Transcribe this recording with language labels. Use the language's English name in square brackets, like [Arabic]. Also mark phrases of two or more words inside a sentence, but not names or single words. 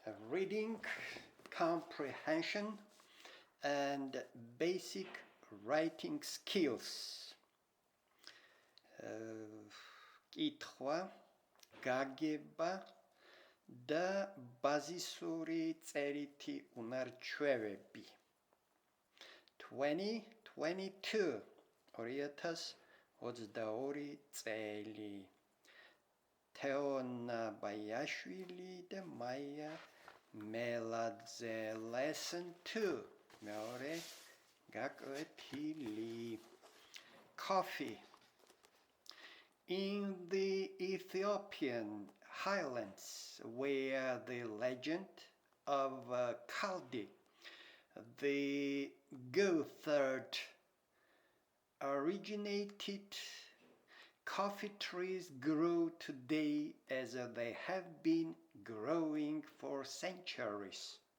[English] reading, comprehension, and basic writing skills. [Georgian] კითხვა, გაგება და ბაზისური წერითი უნარჩვევები. 2022 წელი. თ.ბაიაშვილი და մ.მელაძე. Lesson 2. მეორე გაკვეთილი. [English] Coffee. In the Ethiopian highlands, where the legend of Kaldi, the goatherd, originated, coffee trees grow today as they have been growing for centuries.